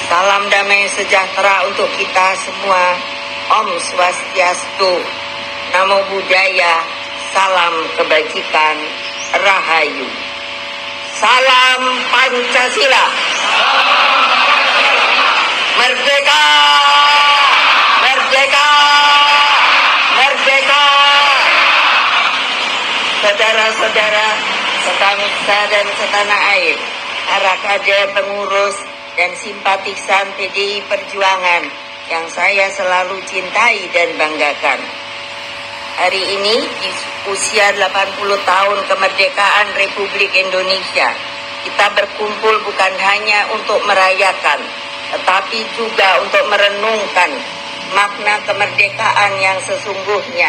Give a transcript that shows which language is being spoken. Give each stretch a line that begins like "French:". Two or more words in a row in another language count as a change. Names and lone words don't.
Indonesian: Salam damai sejahtera untuk kita semua.
Balinese: Om Swastiastu,
Pali: Namo Buddhaya,
Indonesian: salam kebajikan, Rahayu. Salam Pancasila. Merdeka! Merdeka! Merdeka! Saudara-saudara sebangsa dan setanah air, para kader, pengurus, dan simpatisan PDI Perjuangan yang saya selalu cintai dan banggakan. Hari ini di usia 80 tahun kemerdekaan Republik Indonesia, kita berkumpul bukan hanya untuk merayakan, tetapi juga untuk merenungkan makna kemerdekaan yang sesungguhnya.